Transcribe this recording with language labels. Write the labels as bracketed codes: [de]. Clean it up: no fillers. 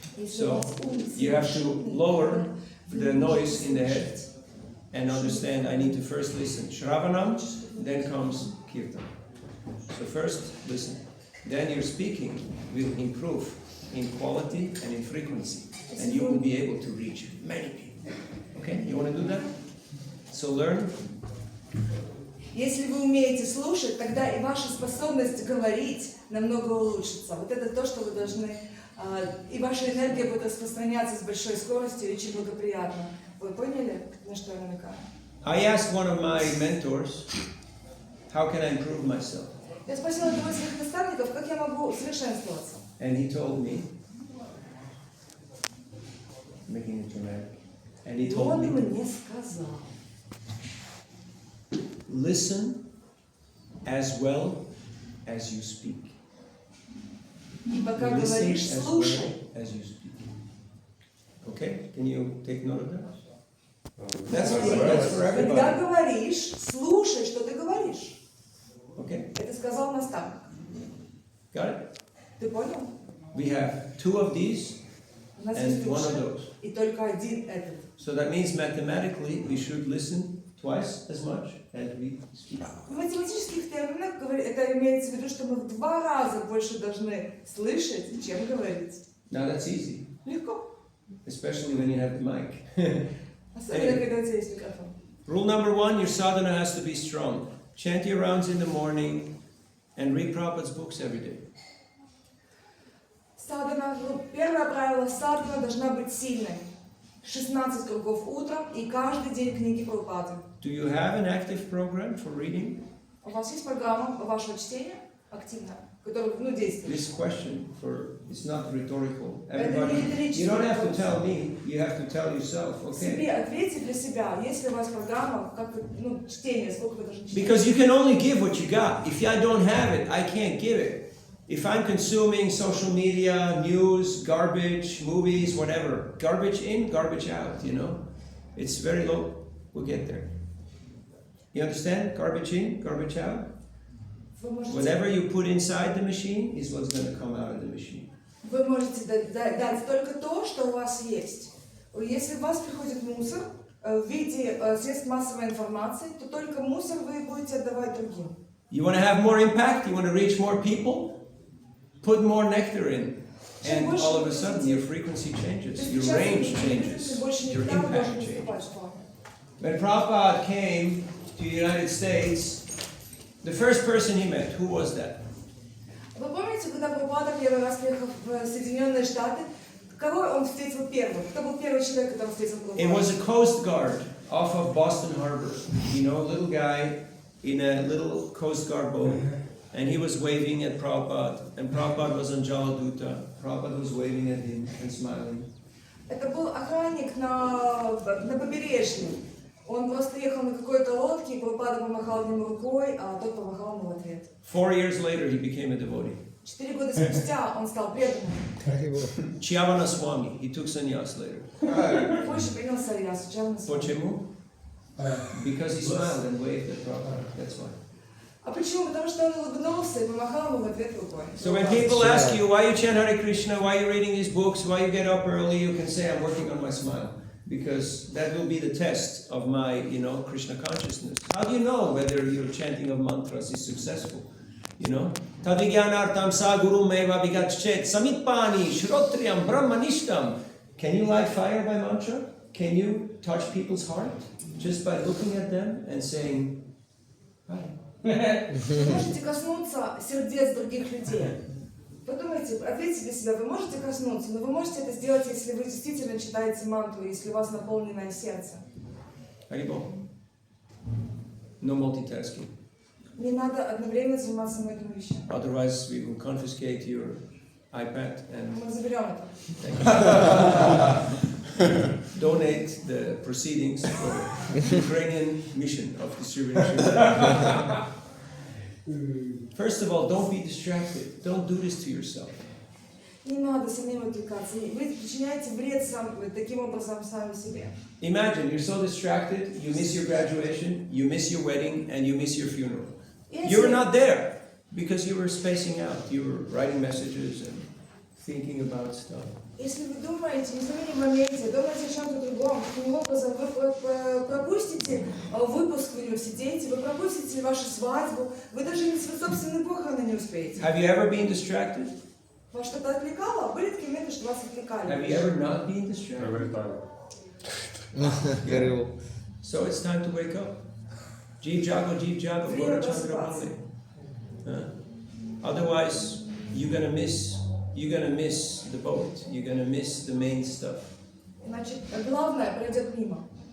[en] So you have to lower the noise in the head and understand I need to first listen. Shravanam, then comes Kirtan. So first listen. Then your speaking will improve in quality and in frequency. And you will be able to reach many people. Okay, you want to do that? So learn. [ru] Если вы умеете слушать, тогда и ваша способность говорить намного улучшится. Вот это то, что вы должны... И ваша энергия будет распространяться с большой скоростью и очень благоприятно. Вы поняли, на что я намекаю? [en] I asked one of my mentors, how can I improve myself? [ru] Я спросила одного из своих наставников, как я могу совершенствоваться. [en] And he told me, making it dramatic, and he told [ru] Он [en] me, [ru] мне сказал, [en] listen as well as you speak. [ru] и пока [en] Listen [ru] говоришь, [en] as [ru] слушай. [en] well as you speak. Okay, can you take note of that? That's for everybody. [ru] Когда говоришь, слушай, что ты говоришь. [en] Okay, [ru] Это сказал наставник. [en] got it? [ru] Ты понял? [en] We have 2 of these [ru] У нас [en] and [ru] есть [en] 1 of [ru] уши [en] those. [ru] и только один этот. [en] So that means mathematically we should listen twice as much as we speak. [ru] В математических терминах это имеется в виду, что мы в 2 раза больше должны слышать, чем говорить. [en] Now that's easy, [ru] Легко. [en] especially when you have the mic. [ru] Особенно, когда у тебя есть микрофон. [en] Rule number 1, your sadhana has to be strong. Chant your rounds in the morning and read Prabhupada's books every day. [ru] Садхана, первое правило, садхана должна быть сильной. 16 кругов утром и каждый день книги Прабхупады. [en] Do you have an active program for reading? [ru] У вас есть программа вашего чтения активная, которая, действует? [en] This question it's not rhetorical. [ru] Это не риторический [en] You don't have to [ru] вопрос. [en] tell me, you have to tell yourself, okay? [ru] Себе ответьте для себя, если у вас программа, чтение, сколько вы должны читать. [en] Because you can only give what you got. If I don't have it, I can't give it. If I'm consuming social media, news, garbage, movies, whatever, garbage in, garbage out, it's very low. We'll get there. You understand? Garbage in, garbage out. Whatever you put inside the machine is what's going to come out of the machine. [ru] Вы можете дать только то, что у вас есть. Если у вас приходит мусор в виде средств массовой информации, то только мусор вы будете отдавать другим. [en] You want to have more impact? You want to reach more people? Put more nectar in. And all of a sudden your frequency changes, your range changes, your impact changes. When Prabhupada came to the United States, the first person he met, who was that? [ru] Вы помните, когда Прабхупада первый раз приехал в Соединенные Штаты, кого он встретил первым? Кто был первый человек, которого встретил Прабхупада? [en] It was a Coast Guard off of Boston Harbor. A little guy in a little Coast Guard boat. And he was waving at Prabhupada. And Prabhupada was on Jaladuta. Prabhupada was waving at him and smiling. [ru] Это был охранник на побережье. Он просто ехал на какой-то лодке, и Прабхупада помахал ему рукой, а тот помахал ему в ответ. [en] 4 years later, he became a devotee. [ru] 4 года спустя он стал преданным. [en] Chiavana Swami, he took sannyas later. [ru] Позже принял саньясу. Почему? [en] Because he smiled and waved at Prabhupada. That's why. [ru] А почему? Потому что он улыбнулся и помахал ему в ответ рукой. [en] So when people ask you why you chant Hare Krishna, why you're reading his books, why you get up early, you can say I'm working on my smile. Because that will be the test of my, Krishna consciousness. How do you know whether your chanting of mantras is successful? [sa] Tadvigyanartam sa guru meva vigachet samitpani shrotriyam brahmanishtam. [en] Can you light fire by mantra? Can you touch people's heart just by looking at them and saying, hi? [ru] Вы можете коснуться сердец других людей. Подумайте, ответьте для себя, вы можете коснуться, но вы можете это сделать, если вы действительно читаете мантру, если у вас наполненное сердце. [en] Haribol. No multitasking. [ru] Не надо одновременно заниматься многими вещами. [en] Otherwise, we will confiscate your iPad and [ru] Мы заберем это. [en] donate the proceedings for the Ukrainian mission of distributing sugar. First of all, don't be distracted. Don't do this to yourself. [ru] Не надо самим отвлекаться. Вы причиняете вред таким образом сами себе. [en] Imagine you're so distracted, you miss your graduation, you miss your wedding, and you miss your funeral. You were not there because you were spacing out. You were writing messages and thinking about stuff. [ru] Если вы думаете, не в моменте, думаете о чем-то другом, таким образом вы пропустите выпуск в университете, вы пропустите вашу свадьбу, вы даже свои собственные похороны не успеете. [en] Have you ever been distracted? [ru] Вас что-то отвлекало? Были такие моменты, что вас отвлекали? [en] Have you ever not been distracted? Every time. Very well. So it's time to wake up. [bn] Jeev Jago, Gora Chandra Bhale. [en] Otherwise, you're gonna miss the boat. You're gonna miss the main stuff. [ru] Значит, главное пройдет мимо.